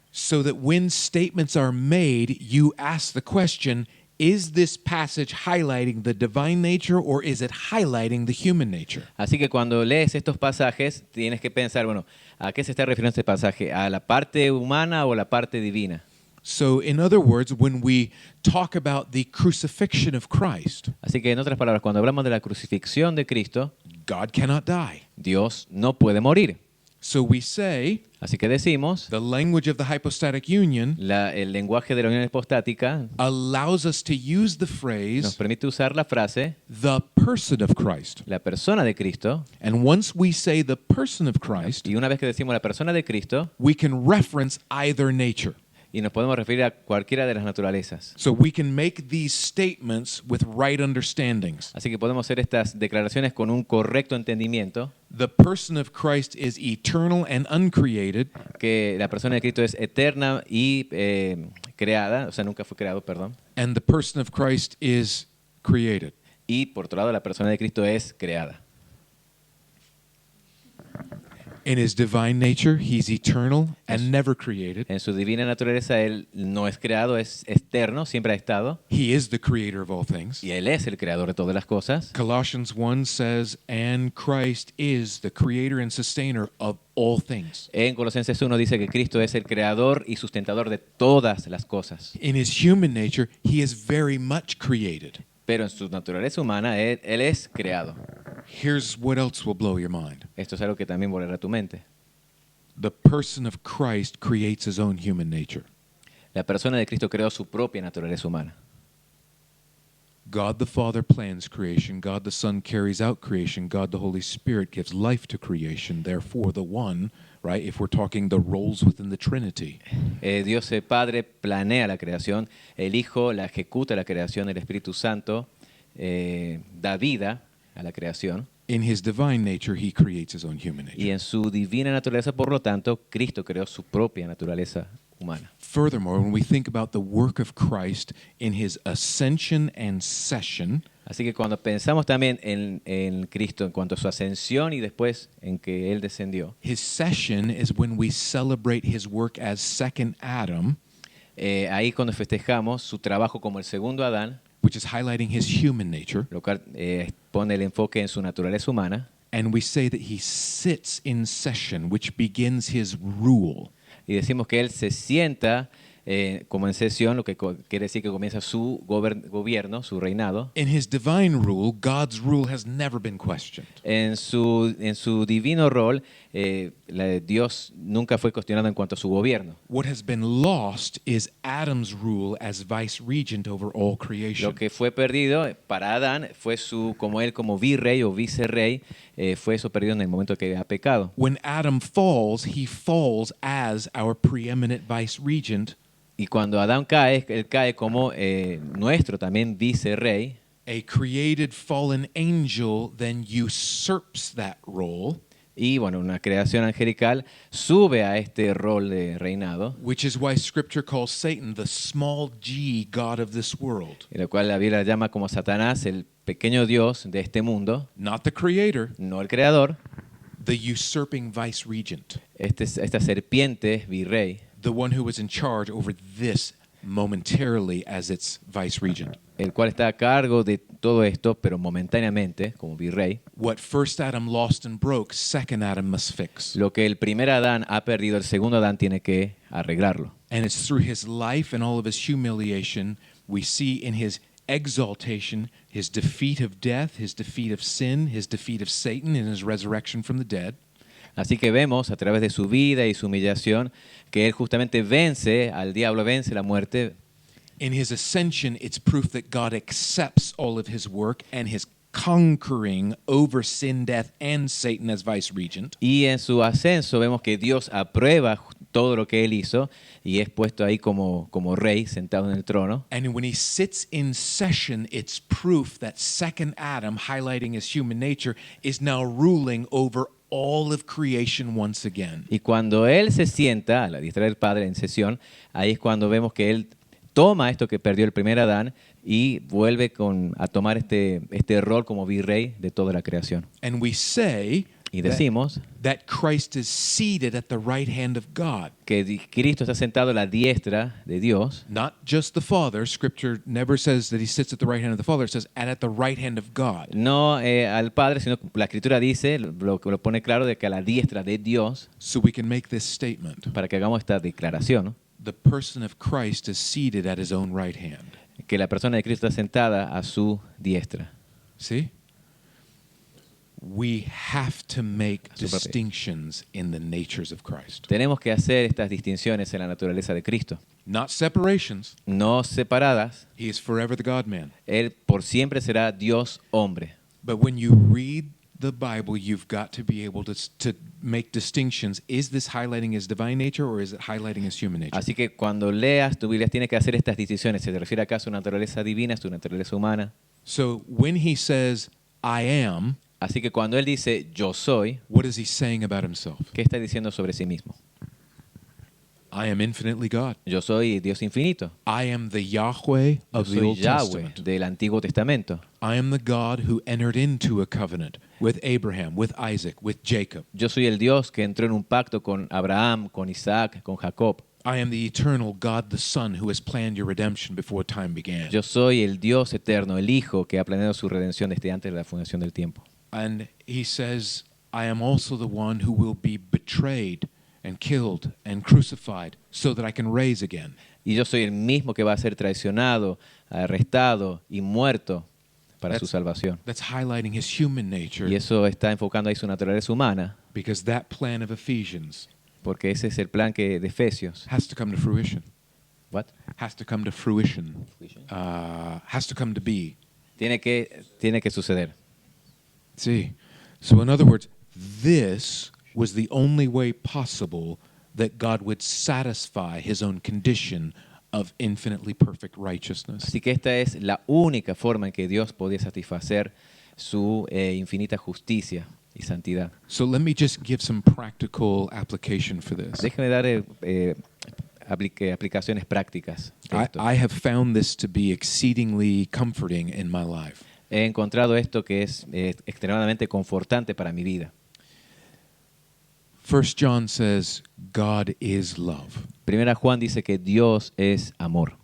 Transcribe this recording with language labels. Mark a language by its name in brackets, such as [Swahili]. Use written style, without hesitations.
[English] So that when statements are made, you ask the question, is this passage highlighting the divine nature or is it highlighting the human nature? [Spanish] Así que cuando lees estos pasajes tienes que pensar, bueno, ¿a qué se está refiriendo este pasaje? ¿A la parte humana o la parte divina? [English] So in other words, when we talk about the crucifixion of Christ, [Spanish] Así que en otras palabras, cuando hablamos de la crucifixión de Cristo, [English] God cannot die. [Spanish] Dios no puede morir. [English] So we say [Spanish] Así que decimos, [English] the language of the hypostatic union [Spanish] el lenguaje de la unión hipostática [English] allows us to use the [Spanish] nos [English] phrase [Spanish] permite usar la frase, [English] the person of Christ. [Spanish] la persona de Cristo, [English] And once we say the person of Christ, [Spanish] y una vez que decimos la persona de Cristo, [English] we can reference either nature. [Spanish] y nos podemos referir a cualquiera de las naturalezas. [English] So we can make these statements with right understandings. [Spanish] Así que podemos hacer estas declaraciones con un correcto entendimiento, [English] The person of Christ is eternal and uncreated, [Spanish] que la persona de Cristo es eterna y creada, o sea, nunca fue creado, perdón. [English] and the person of Christ is created. [Spanish] Y por otro lado, la persona de Cristo es creada. [English] In his divine nature, he's eternal and never created. [Spanish] En su divina naturaleza, Él no es creado, es eterno, siempre ha estado. [English] He is the creator of all things. [Spanish] Y Él es el creador de todas las cosas. [English] Colossians 1 says, and Christ is the creator and sustainer of all things. [Spanish] En Colosenses 1 dice que Cristo es el creador y sustentador de todas las cosas. [English] In his human nature, he is very much created. [Spanish] Pero en su naturaleza humana, Él es creado. [English] Here's what else will blow your mind. [Spanish] Esto es algo que también volará tu mente. [English] The person of Christ creates his own human nature. [Spanish] La persona de Cristo creó su propia naturaleza humana. [English] God the Father plans creation. God the Son carries out creation. God the Holy Spirit gives life to creation. Therefore, the one, right, if we're talking the roles within the Trinity, [Spanish] Dios el Padre planea la creación, el Hijo la ejecuta la creación, el Espíritu Santo da vida a la creación. [English] in his divine nature, he creates his own human [Spanish] Y [English] nature. [Spanish] en su divina naturaleza, por lo tanto, Cristo creó su propia naturaleza humana. [English] Furthermore, when we think about the work of Christ in his ascension and session, [Spanish] Así que cuando pensamos también en Cristo en cuanto a su ascensión y después en que Él descendió, [English] his session is when we celebrate his work as second Adam, [Spanish] ahí cuando festejamos su trabajo como el segundo Adán, [English] which is highlighting his human nature, [Spanish] lo cual pone el enfoque en su naturaleza humana, [English] and we say that he sits in session, which begins his rule. [Spanish] y decimos que Él se sienta como en sesión, lo que quiere decir que comienza su gobierno, su reinado. [English] In his divine rule, God's rule has never been questioned. [Spanish] En su divino rol, Dios nunca fue cuestionado en cuanto a su gobierno. [English] What has been lost is Adam's rule as vice regent over all creation. [Spanish] Lo que fue perdido para Adán fue como él como virrey o vicerrey, fue eso perdido en el momento que ha pecado. [English] When Adam falls, he falls as our preeminent vice regent [Spanish] Y cuando Adán cae, él cae como nuestro también vicerrey. [English] A created fallen angel then usurps that role, [Spanish] Y bueno, una creación angelical sube a este rol de reinado, [English] which is why Scripture calls Satan the small g god of this world. [Spanish] en lo cual la Biblia llama como Satanás el pequeño Dios de este mundo, [English] Not the creator, [Spanish] no el creador, [English] the usurping vice regent, [Spanish] esta serpiente virrey, [English] the one who was in charge over this momentarily as its vice regent. [Spanish] el cual está a cargo de todo esto, pero momentáneamente, como virrey. [English] What first Adam lost and broke, second Adam must fix. [Spanish] Lo que el primer Adán ha perdido, el segundo Adán tiene que arreglarlo. [English] And it's through his life and all of his humiliation, we see in his exaltation, his defeat of death, his defeat of sin, his defeat of Satan, and his resurrection from the dead. [Spanish] Así que vemos a través de su vida y su humillación que él justamente vence al diablo, vence la muerte. [English] In his ascension, it's proof that God accepts all of his work and his conquering over sin, death, and Satan as vice regent. [Spanish] Y en su ascenso vemos que Dios aprueba todo lo que él hizo y es puesto ahí como rey sentado en el trono. [English] And when he sits in session, it's proof that second Adam, highlighting his human nature, is now ruling over all of creation once again. [Spanish] Y cuando él se sienta a la diestra del Padre en sesión, ahí es cuando vemos que él toma esto que perdió el primer Adán y vuelve a tomar este rol como virrey de toda la creación. [English] And we say [Spanish] Y decimos [English] that Christ is seated at the right hand of God. [Spanish] que Cristo está sentado a la diestra de Dios. [English] Not just the Father. Scripture never says that he sits at the right hand of the Father. It says at the right hand of God. [Spanish] No al Padre, sino que la Escritura dice, lo pone claro, de que a la diestra de Dios, [English] So we can make this statement. [Spanish] para que hagamos esta declaración, ¿no? [English] The person of Christ is seated at his own right hand. [Spanish] Que la persona de Cristo está sentada a su diestra. [English] See? We have to make [Spanish] Su propia. [English] distinctions in the natures of Christ. [Spanish] Tenemos que hacer estas distinciones en la naturaleza de Cristo, [English] Not separations. [Spanish] no separadas. [English] He is forever the God-man. [Spanish] Él por siempre será Dios hombre. [English] But when you read the Bible, you've got to be able to make distinctions. Is this highlighting his divine nature or is it highlighting his human nature? [Spanish] Así que cuando leas tu Biblia tienes que hacer estas distinciones. ¿Se refiere acá a su naturaleza divina, a su naturaleza humana? [English] So when he says, I am, [Spanish] Así que cuando él dice yo soy, [English] what is he saying about himself? [Spanish] ¿qué está diciendo sobre sí mismo? [English] I am infinitely God. [Spanish] Yo soy Dios infinito. [English] I am the Yahweh [Spanish] Yo [English] of the [Spanish] soy [English] Old [Spanish] Yahweh [English] Testament. [Spanish] del Antiguo Testamento. [English] I am the God who entered into a covenant with Abraham, with Isaac, with Jacob. [Spanish] Yo soy el Dios que entró en un pacto con Abraham, con Isaac, con Jacob. [English] I am the eternal God, the Son, who has planned your redemption before time began. [Spanish] Yo soy el Dios eterno, el Hijo que ha planeado su redención desde antes de la fundación del tiempo. [English] And he says, I am also the one who will be betrayed and killed and crucified so that I can raise again. [Spanish] Y yo soy el mismo que va a ser traicionado, arrestado y muerto para su salvación. [English] That's highlighting his human nature [Spanish] Y eso está enfocando ahí su naturaleza humana, [English] because that plan of Ephesians [Spanish] porque ese es el plan de Efesios. [English] has to come to fruition. What? Has to come to fruition. Has to come to be. [Spanish] Tiene que suceder. [English] See? So in other words, this was the only way possible that God would satisfy his own condition of infinitely perfect righteousness. [Spanish] Así que esta es la única forma en que Dios podía satisfacer su infinita justicia y santidad. [English] So let me just give some practical application for this. [Spanish] Déjeme dar aplicaciones prácticas de esto. [English] I have found this to be exceedingly comforting in my life. [Spanish] He encontrado esto que es extremadamente confortante para mi vida. [English] 1 John says, God is love. [Spanish] Primera Juan dice que Dios es amor.